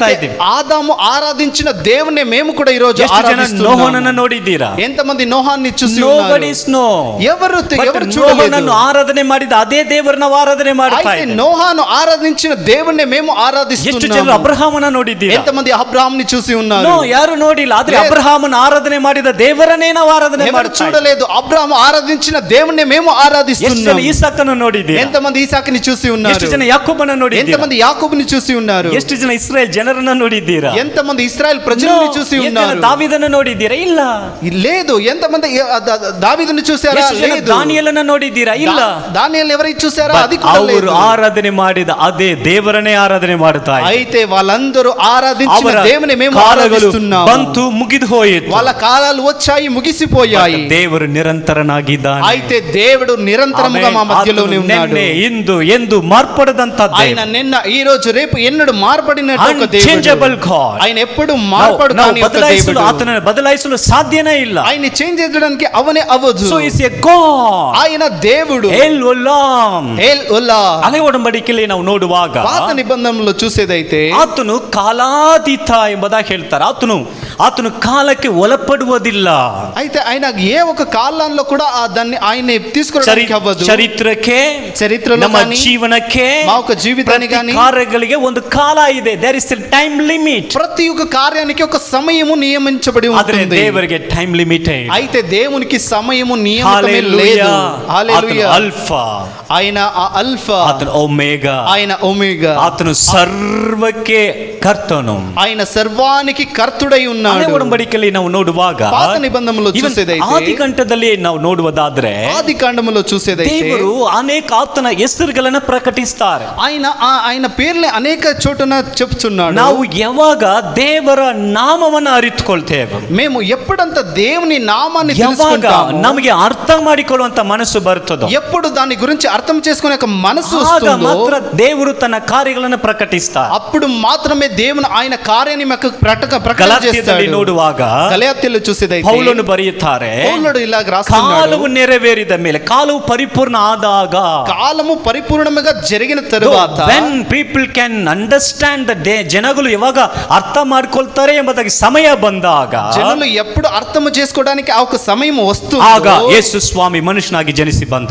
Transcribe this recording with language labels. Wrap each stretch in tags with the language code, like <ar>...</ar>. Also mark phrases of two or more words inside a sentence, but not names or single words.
<te>అయితే</te> <kn>ಇದ್ದೀವಿ.</kn> <te>ఆదాము ఆరాధించిన దేవుణ్ణి మేము కూడా ఈ రోజు</te> <kn>ಎಷ್ಟು ಜನ</kn> <te>ఆరాధిస్తున్నాము.</te> <kn>ನೋಹನನ್ನು ನೋಡಿದ್ದೀರಾ?</kn> <te>ఎంతమంది నోహాన్ని చూసి</te> <en>Nobody</en> <te>ఉన్నారు?</te> <en>know.</en> <te>ఎవరు</te> <en>But</en> <te>చూడలేదు.</te> <kn>ನೋಹನನ್ನು ಆರಾಧನೆ ಮಾಡಿದ ಅದೇ ದೇವರನ್ನ ನಾವು ಆರಾಧನೆ ಮಾಡ್ತಾ</kn> <te>అయితే</te> <kn>ಇದ್ದೀವಿ.</kn> <te>నోహాను ఆరాధించిన దేవుణ్ణి మేము</te> <kn>ಎಷ್ಟು ಜನ</kn> <te>ఆరాధిస్తున్నాము.</te> <kn>ಅಬ್ರಹಾಮನ ನೋಡಿದ್ದೀರಾ?</kn> <te>ఎంతమంది అబ్రాహాముని చూసి ఉన్నారు?</te> <kn>ನೋ, ಯಾರು ನೋಡಿಲ್ಲ. ಆದ್ರೆ</kn> <te>లేదు.</te> <kn>ಅಬ್ರಹಾಮನ ಆರಾಧನೆ ಮಾಡಿದ ದೇವರನ್ನೇ ನಾವು ಆರಾಧನೆ</kn> <te>ఎవరు</te> <kn>ಮಾಡ್ತಾ ಇದ್ದೀವಿ.</kn> <te>చూడలేదు. అబ్రాహాము ఆరాధించిన దేవుణ్ణి మేము</te> <kn>ಎಷ್ಟು ಜನ</kn> <te>ఆరాధిస్తున్నాము.</te> <kn>ಈಸಾಕನ್ನು ನೋಡಿದ್ದೀರಾ?</kn> <te>ఎంతమంది ఈసాకుని చూసి</te> <kn>ಎಷ್ಟು</kn> <te>ఉన్నారు?</te> <kn>ಜನ ಯಾಕೋಬನ ನೋಡಿದ್ದೀರಾ?</kn> <te>ఎంతమంది యాకోబుని చూసి ఉన్నారు?</te> <kn>ಎಷ್ಟು ಜನ ಇಸ್ರಾಯೇಲ್ ಜನರನ್ನ ನೋಡಿದ್ದೀರಾ?</kn> <te>ఎంతమంది ఇశ్రాయేల్ ప్రజలను చూసి ఉన్నారు?</te> <kn>ದಾವೀದನ ನೋಡಿದ್ದೀರಾ? ಇಲ್ಲ.</kn> <te>లేదు. ఎంతమంది దావీదుని చూసారా?</te> <kn>ಎಷ್ಟು ಜನ</kn> <te>లేదు.</te> <kn>ದಾನಿಯೇಲನ ನೋಡಿದ್ದೀರಾ? ಇಲ್ಲ.</kn> <te>దానియేలు ఎవరు చూసారా?</te> <en>But</en> <te>అది కూడా లేదు.</te> <kn>ಅವರು ಆರಾಧನೆ ಮಾಡಿದ ಅದೇ ದೇವರನ್ನೇ ಆರಾಧನೆ ಮಾಡ್ತಾ ಇದ್ದಾರೆ.</kn> <te>అయితే వాళ్ళందరూ ఆరాధించిన</te> <kn>ಅವರ</kn> <te>దేవుని మేము</te> <kn>ಕಾಲಗಳು</kn> <te>ఆరాధిస్తున్నాము.</te> <kn>ಬಂತು, ಮುಗಿದು ಹೋಯಿತು.</kn> <te>వాళ్ళ కాలాలు వచ్చాయి, ముగిసిపోయాయి.</te> <kn>ದೇವರು ನಿರಂತರನಾಗಿದ್ದಾನೆ.</kn> <te>అయితే దేవుడు నిరంతరముగా మా మధ్యలోనే ఉన్నాడు.</te> <kn>ನಿನ್ನೆ, ಇಂದು, ಎಂದು ಮಾರ್ಪಡದಂತ</kn> <te>ఆయన నిన్న, ఈ రోజు, రేపు ఎన్నడూ మారబడిన ఒక</te> <en>Unchangeable</en> <te>దేవుడు.</te> <en>God.</en> <te>ఆయన ఎప్పుడు మారపడు కాని ఒక దేవుడు.</te> <kn>ಆತನನ್ನು ಬದಲಾಯಿಸಲು ಸಾಧ್ಯನೇ ಇಲ್ಲ.</kn> <te>ఆయన చేంజ్ చేయడానికి అవనే అవ్వదు.</te> <en>So is a God.</en> <te>ఆయన దేవుడు.</te> <kn>ಎಲ್ ಒಲಾಮ್.</kn> <te>ఎల్ ఒలా.</te> <kn>ಹಳೆ ಒಡಂಬಡಿಕೆಯಲ್ಲಿ ನಾವು ನೋಡುವಾಗ</kn> <te>పాత నిబంధనలో చూసేదైతే</te> <kn>ಆತನು ಕಾಲಾತೀತ ಎಂಬುದಾಗಿ ಹೇಳ್ತಾರೆ. ಆತನು ಕಾಲಕ್ಕೆ ಒಳಪಡುವುದಿಲ್ಲ.</kn> <te>అయితే ఆయన ఏ ఒక కాలంలో కూడా దాన్ని ఆయన తీసుకోవడానికి అవ్వదు. చరిత్రలో</te> <kn>ನಮ್ಮ</kn> <te>కానీ,</te> <kn>ಜೀವನಕ್ಕೆ,</kn> <te>మా ఒక జీవితానికి కానీ,</te> <kn>ಕಾರ್ಯಗಳಿಗೆ ಒಂದು ಕಾಲ ಇದೆ.</kn> <en>There is a time limit.</en> <te>ప్రతి ఒక్క కార్యానికి ఒక సమయము నియమించబడి</te> <kn>ಆದ್ರೆ</kn> <te>ఉంటుంది.</te> <kn>ದೇವರಿಗೆ</kn> <en>time limit</en> <te>అయితే దేవునికి సమయము నియమితమే లేదు. హల్లెలూయా.</te> <kn>ಅಲ್ಫಾ,</kn> <te>ఆయన ఆ అల్ఫా,</te> <kn>ಆತನು ಒಮೇಗಾ,</kn> <te>ఆయన ఒమేగా,</te> <kn>ಆತನು ಸರ್ವಕ್ಕೆ ಕರ್ತನು,</kn> <te>ఆయన సర్వానికి కర్తుడై</te> <kn>ಹಳೆ</kn> <te>ఉన్నాడు.</te> <kn>ಒಡಂಬಡಿಕೆಯಲ್ಲಿ ನಾವು ನೋಡುವಾಗ,</kn> <te>పాత నిబంధనలో</te> <en>even</en> <te>చూసేదైతే,</te> <kn>ಆದಿಕಾಂಡದಲ್ಲಿ ನಾವು ನೋಡುವುದಾದ್ರೆ,</kn> <te>ఆది కాండములో చూసేదైతే</te> <kn>ದೇವರು ಅನೇಕ ಆತನ ಹೆಸರುಗಳನ್ನ ಪ್ರಕಟಿಸ್ತಾರೆ.</kn> <te>ఆయన పేర్లే అనేక చోటున చెప్తున్నాడు.</te> <kn>ನಾವು ಯಾವಾಗ ದೇವರ ನಾಮವನ್ನು ಅರಿತುಕೊಳ್ತೇವೆ,</kn> <te>మేము ఎప్పుడంత దేవుని నామాన్ని</te> <kn>ಯಾವಾಗ</kn> <te>తెలుసుకుంటామో,</te> <kn>ನಮಗೆ ಅರ್ಥ ಮಾಡಿಕೊಳ್ಳುವಂತ ಮನಸ್ಸು ಬರ್ತದೋ,</kn> <te>ఎప్పుడు దాని గురించి అర్థం చేసుకునే ఒక మనసు</te> <kn>ಆಗ</kn> <te>వస్తుందో,</te> <kn>ಮಾತ್ರ ದೇವರು ತನ್ನ ಕಾರ್ಯಗಳನ್ನು ಪ್ರಕಟಿಸ್ತಾರೆ.</kn> <te>అప్పుడు మాత్రమే దేవుని ఆయన కార్యాన్ని మాకు ప్రకటన</te> <kn>ಗಲಾತ್ಯದಲ್ಲಿ</kn> <te>చేస్తాడు.</te> <kn>ನೋಡುವಾಗ</kn> <te>గలాత్యలో చూసేదైతే</te> <kn>ಪೌಲನು ಬರೆಯುತ್ತಾರೆ,</kn> <te>పౌలుడు ఇలాగ రాస్తున్నాడు,</te> <kn>ಕಾಲವು ನೆರವೇರಿದ ಮೇಲೆ, ಕಾಲವು ಪರಿಪೂರ್ಣ ಆದಾಗ,</kn> <te>కాలము పరిపూర్ణంగా జరిగిన తరువాత,</te> <en>when people can understand the day,</en> <kn>ಜನಗಳು ಯಾವಾಗ ಅರ್ಥ ಮಾಡ್ಕೊಳ್ತಾರೆ ಎಂಬುದಾಗಿ ಸಮಯ ಬಂದಾಗ,</kn> <te>జనులు ఎప్పుడు అర్థం చేసుకోవడానికి ఆ ఒక సమయం</te> <kn>ಆಗ</kn> <te>వస్తుందో,</te> <kn>ಯೇಸು ಸ್ವಾಮಿ ಮನುಷ್ಯನಾಗಿ ಜನಿಸಿ ಬಂದ.</kn>